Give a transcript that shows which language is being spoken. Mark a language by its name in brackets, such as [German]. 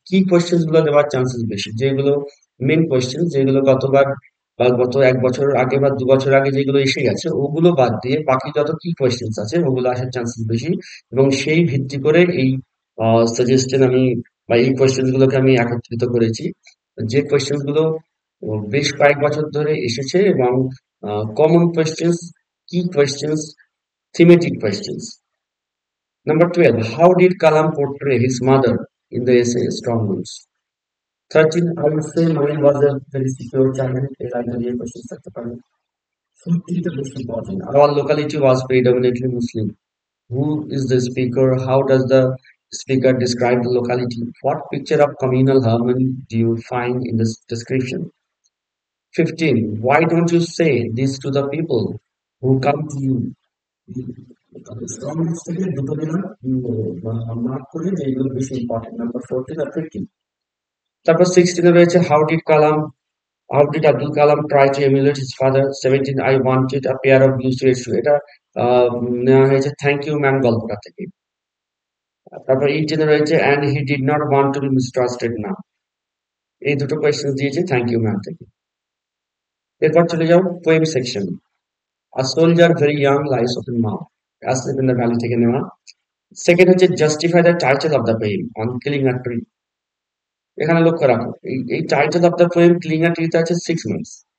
[Bangla] কি কোয়েশ্চেন গুলো দেওয়ার চান্সেস বেশি, যেগুলো মেন কোয়েশ্চেন, যেগুলো গতবার বা গত এক বছর আগে বা 2 বছর আগে যেগুলো এসে গেছে ওগুলো বাদ দিয়ে বাকি যত কি কোয়েশ্চেন্স আছে ওগুলো আসার চান্সেস বেশি। এবং সেই ভিত্তি করে এই সাজেশন আমি বা এই কোয়েশ্চেন গুলোকে আমি একত্রিত করেছি, যে কোয়েশ্চেন গুলো বেশ কয়েক বছর ধরে এসেছে এবং কমন কোয়েশ্চেন্স, কি questions, thematic questions. [English] Number 12, how did Kalam portray his mother in the essay Strong Roots? 13, I would say mine was a very secure channel. [Bangla] Questions থাকতে পারে। [English] 14, the most important, our locality was predominantly Muslim. Who is the speaker? How does the speaker describe the locality? What picture of communal harmony do you find in this description? 15. Why don't you say this to the people who come to you? [Bangla] Strong থেকে দুটো দিলাম, mark করে যে এগুলো বেশি important. Number 14 আর 15। তারপর 16 এ রয়েছে [English] how did Abdul Kalam try to emulate his father? 17, I wanted a pair of blue suede shoes. [Bangla] এটা নেওয়া হয়েছে থ্যাংক ইউ ম্যাম গল্পটা থেকে। তারপর 18 এ রয়েছে [English] and he did not want to be mistrusted now. [Bangla] এই দুটো কোয়েশ্চেন দিয়েছে থ্যাংক ইউ ম্যাম থেকে। এরপর চলে যাও poem section. [English] A soldier very young lies open mouth, asleep in the valley [Bangla] থেকে নেওয়া। সেকেন্ড হচ্ছে [English] Justify the title of the poem on killing a tree. [Bangla] এখানে লক্ষ্য রাখো এই title of the poem killing a ট্রিতে আছে 6 মার্কস।